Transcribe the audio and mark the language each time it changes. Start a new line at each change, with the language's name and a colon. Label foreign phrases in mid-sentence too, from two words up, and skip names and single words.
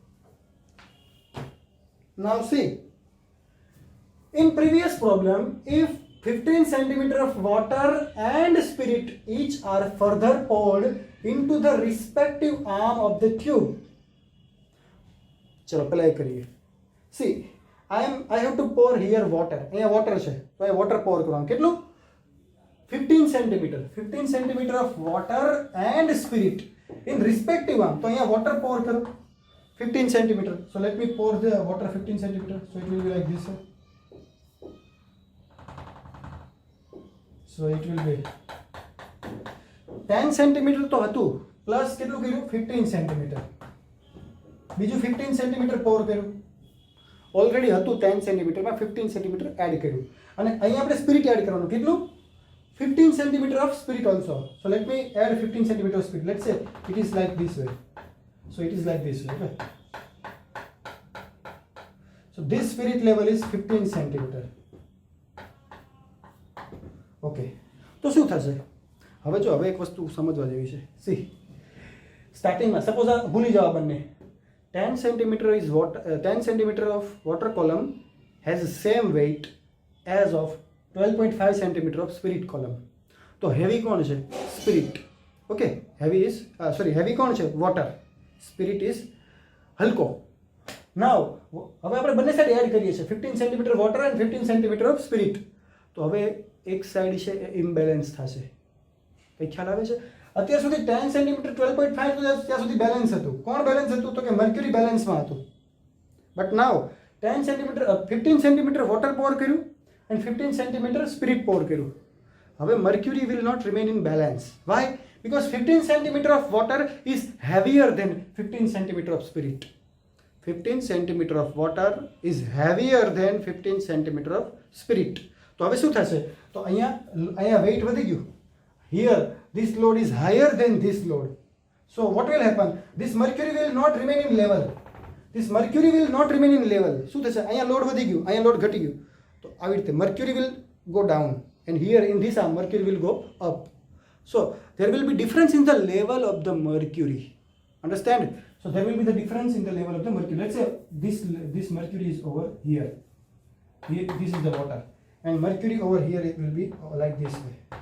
English: Now see, in previous problem, if 15 centimeter of water and spirit each are further poured into the respective arm of the tube.
Hindi: चलो पहले ये करिए.
English: See, I have to pour here water.
Gujarati: અહીંયા water છે. તો એ
English: water pour
Gujarati: કરવાનું. કેટલું?
English: 15 centimeter of water and spirit in respective arm.
Hindi: तो यहाँ
English: water pour
Hindi: करो 15 centimeter.
English: So let me pour the water 15 centimeter. So it will be like this. So it will be 10 centimeter
Gujarati: તો હતું પ્લસ કેટલું કર્યું
English: 15 centimeter.
Gujarati: બીજું 15
English: centimeter pour
Gujarati: કર્યું. ઓલરેડી હતું 10 centimeter માં 15
English: centimeter add
Gujarati: કર્યું અને અહીંયા આપણે
English: spirit add
Gujarati: કરવાનું કેટલું 15
English: centimeter of spirit also. So let me add 15 centimeter of spirit. Let's say it is like this way. So it is like this way. Okay. So this spirit level is 15 centimeter. Okay.
Gujarati: તો શું થશે હવે જો હવે એક વસ્તુ સમજવા જેવી છે સી સ્ટાર્ટિંગમાં સપોઝ આ ભૂલી જાઓ બંને 10
English: centimeter is what 10 centimeter of water column has the same weight as of 12.5 centimeter of spirit column.
Hindi: तो heavy कौन है spirit.
English: Okay, heavy is heavy
Hindi: कौन है water.
English: Spirit is
Gujarati: हल्को. Now હવે આપણે બંને
English: side add
Gujarati: કરીએ છીએ 15
English: centimeter water and 15 centimeter of spirit.
Gujarati: તો હવે એક સાઈડ છે ઇમ્બેલેન્સ થશે કઈ ખ્યાલ આવે છે અત્યાર સુધી 10 centimeter 12.5 તો ત્યાં સુધી બેલેન્સ હતું કોણ બેલેન્સ હતું તો કે મર્ક્યુરી બેલેન્સમાં હતું
English: but now
Gujarati: 10 centimeter 15
English: centimeter water pour
Gujarati: કર્યું
English: and 15 centimeter spirit pour
Gujarati: કર્યું હવે
English: mercury will not remain in balance. Why? Because 15 centimeter of water is heavier than 15 centimeter of spirit. 15 centimeter of water is heavier than 15 centimeter of spirit.
Gujarati: તો હવે શું થશે તો અહીંયા weight વધી ગયું.
English: Here this load is higher than this load. So what will happen? This mercury will not remain in level. This mercury will not remain in level.
Gujarati: શું થશે અહીંયા load વધી ગયું અહીંયા load ઘટી ગયું. તો આવી રીતે
English: mercury will go down and here in this arm mercury will go up. So there will be difference in the level of the mercury. Understand? So there will be the difference in the level of the mercury. Let's say this mercury is over here. This is the water and mercury over here it will be like this way.